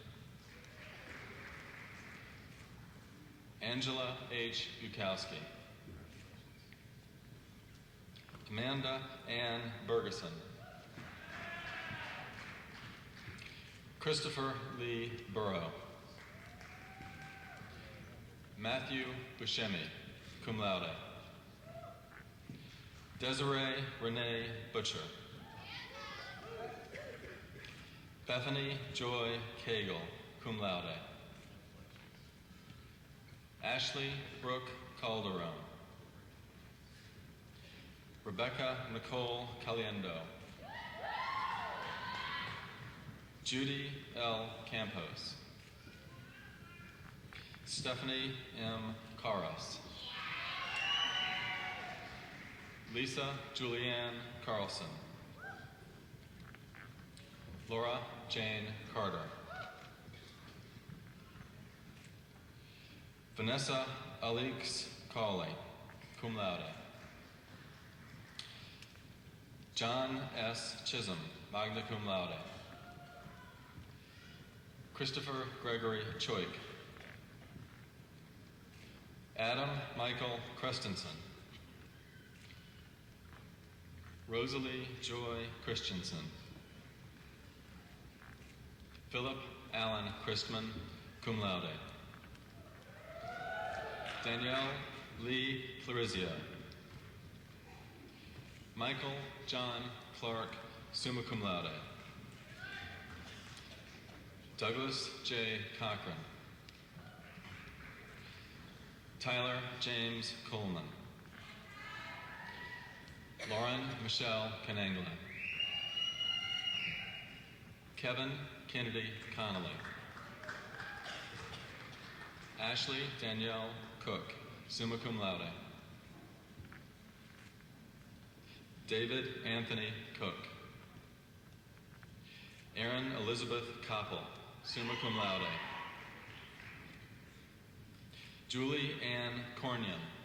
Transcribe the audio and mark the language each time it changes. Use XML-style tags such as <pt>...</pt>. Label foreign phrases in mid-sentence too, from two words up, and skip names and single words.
<en>Angela H. Bukowski. Amanda Ann Bergeson. Christopher Lee Burrow. Matthew Buscemi,</en> <la>cum laude.</la> <en>Desiree Renee Butcher. Bethany Joy Cagle,</en> <la>cum laude.</la> <en>Ashley Brooke Calderon. Rebecca Nicole Caliendo. Judy L. Campos. Stephanie M. Caras. Lisa Julianne Carlson. Laura Jane Carter. Vanessa Alix Cawley,</en> <la>cum laude.</la> <en>John S. Chisholm,</en> <la>magna cum laude.</la> <en>Christopher Gregory Choik. Adam Michael Christensen. Rosalie Joy Christensen. Philip Allen Christman,</en> <la>cum laude.</la> <en>Danielle Lee Florizio. Michael John Clark,</en> <la>summa cum laude.</la> <en>Douglas J. Cochran. Tyler James Coleman. Lauren Michelle Canangla. Kevin Kennedy Connolly. Ashley Danielle Cook,</en> <la>summa cum laude.</la> <en>David Anthony Cook. Erin Elizabeth Koppel,</en> <la>summa cum laude.</la> <en>Julie Ann Cornian.</en>